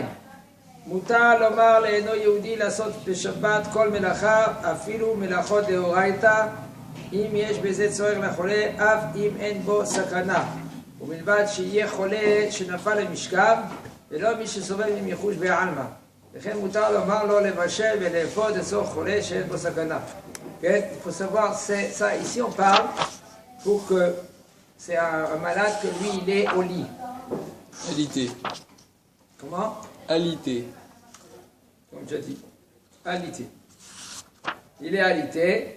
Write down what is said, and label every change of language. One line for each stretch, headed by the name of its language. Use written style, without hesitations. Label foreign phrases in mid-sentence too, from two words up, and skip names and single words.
Hebrew: מותר לומר לאינו יהודי לעשות בשבת כל מלאכה, אפילו מלאכות דאורייתא, אם יש בזה צורך לחולה, אף אם אין בו סכנה. ובלבד שיהיה חולה שנפל למשכב, ולא מי שסובל ממיחוש בעלמא. לכן מותר לומר לו לבשל ולאפות לצורך חולה שאין בו סכנה. כן?
French: Il faut savoir, ça ici on parle pour que c'est un malade que lui il est au lit. Alité. Comment? Alité. Comme je dis, alité. Il est alité.